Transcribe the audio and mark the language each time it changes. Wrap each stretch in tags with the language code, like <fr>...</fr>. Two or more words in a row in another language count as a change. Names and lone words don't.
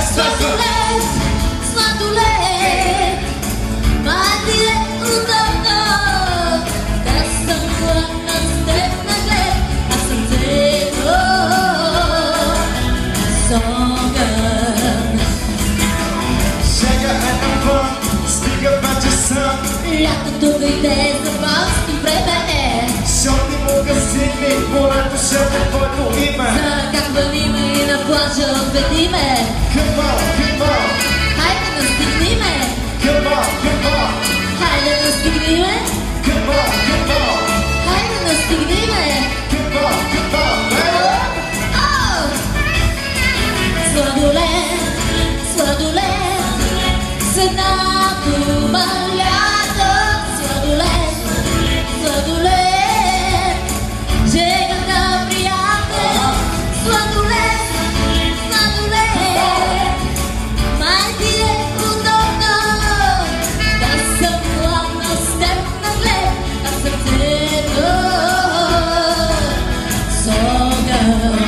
<bg>Сладолед, сладолед, май ти е удобно да съм плътна с теб наглед, а сърцето с огън. Сега е навън, стига вече съм. Лятото дойде за вас и време е Шорти магазини, морето шепне твоето име. закахвани ме и на плажа отведи ме.</bg> <en>Come on, come on,</en> <bg>Хайде настигни ме,</bg> <en>come on, come on,</en> <bg>хайде настигни ме,</bg> <en>come on, come on,</en> <bg>хайде настигни ме.</bg> <en>come on, come on, baby.</en> <bg>Сладолед, сладолед, с една дума лято. Сладолед, сладолед, жегата приятел. Сладолед, сладолед, май ти е удобно да съм плътна с теб наглед, а сърцето с огън.</bg>